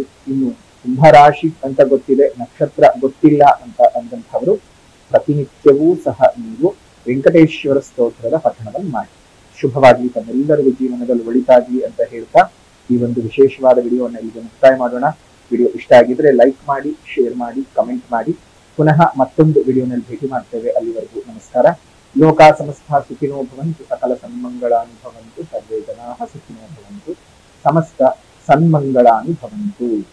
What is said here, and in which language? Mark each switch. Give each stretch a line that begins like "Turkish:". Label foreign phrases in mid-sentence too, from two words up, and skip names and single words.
Kannada: ಇನ್ನು ಕುಂಭರಾಶಿ ಅಂತ ಗೊತ್ತಿದೆ, ನಕ್ಷತ್ರ ಗೊತ್ತಿಲ್ಲ ಅಂತ ಅಂದಂಥವರು ಪ್ರತಿನಿತ್ಯವೂ ಸಹ ನೀವು ವೆಂಕಟೇಶ್ವರ ಸ್ತೋತ್ರದ ಪಠಣವನ್ನು ಮಾಡಿ. ಶುಭವಾಗ್ಲಿ. ತಮ್ಮೆಲ್ಲರಿಗೂ ಜೀವನದಲ್ಲಿ ಒಳಿತಾಗ್ಲಿ ಅಂತ ಹೇಳ್ತಾ ಈ ಒಂದು ವಿಶೇಷವಾದ ವಿಡಿಯೋವನ್ನು ಈಗ ಮುಕ್ತಾಯ ಮಾಡೋಣ. ವಿಡಿಯೋ ಇಷ್ಟ ಆಗಿದ್ರೆ ಲೈಕ್ ಮಾಡಿ, ಶೇರ್ ಮಾಡಿ, ಕಮೆಂಟ್ ಮಾಡಿ. ಪುನಃ ಮತ್ತೊಂದು ವಿಡಿಯೋನಲ್ಲಿ ಭೇಟಿ ಮಾಡ್ತೇವೆ. ಅಲ್ಲಿವರೆಗೂ ನಮಸ್ಕಾರ.
Sanskrit: ಲೋಕ ಸಮಸ್ತ ಸುಖಿನೋ ಭವಂತು, ಸಕಲ ಸನ್ಮಂಗಳಾನಿ ಭವಂತು, ಸರ್ವೇ ಜನಾಃ ಸುಖಿನೋ ಭವಂತು, ಸಮಸ್ತ ಸನ್ಮಂಗಳಾನಿ ಭವಂತು.